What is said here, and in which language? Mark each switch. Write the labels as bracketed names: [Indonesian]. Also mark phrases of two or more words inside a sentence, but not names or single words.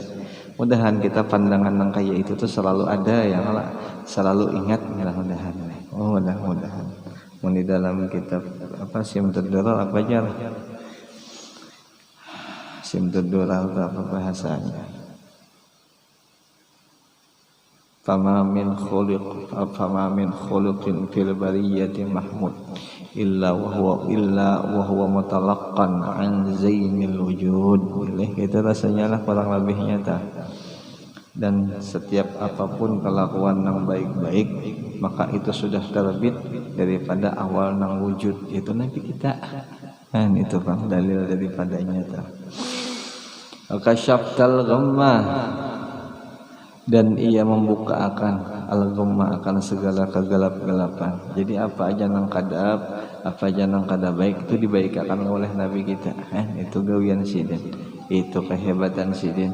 [Banjar] Mudahan kita pandangan nang kayak itu tuh selalu ada ya, selalu ingat mudah-mudahan nih. Oh mudah-mudahan. Mun di dalam kitab apa Simtud Durar apa aja? Simtud Durar apa bahasanya? [Arabic] فما من خلق في البرية محمود إلا وهو متلقى عن زين الوجود. [Banjar] Itu rasanya lah kurang lebihnya ta. Dan setiap apapun kelakuan yang baik-baik, maka itu sudah terbit daripada awal nang wujud, itu Nabi kita. Kan itu Bang dalil daripadanya ta. [Arabic] كشفت الغمة, [Banjar] dan ia membuka akan al-ghammah akan segala kegelap-gelapan. Jadi apa aja nang kadab, apa aja nang kada baik itu dibaikakan oleh Nabi kita. Itu gawian sidin. Itu kehebatan sidin.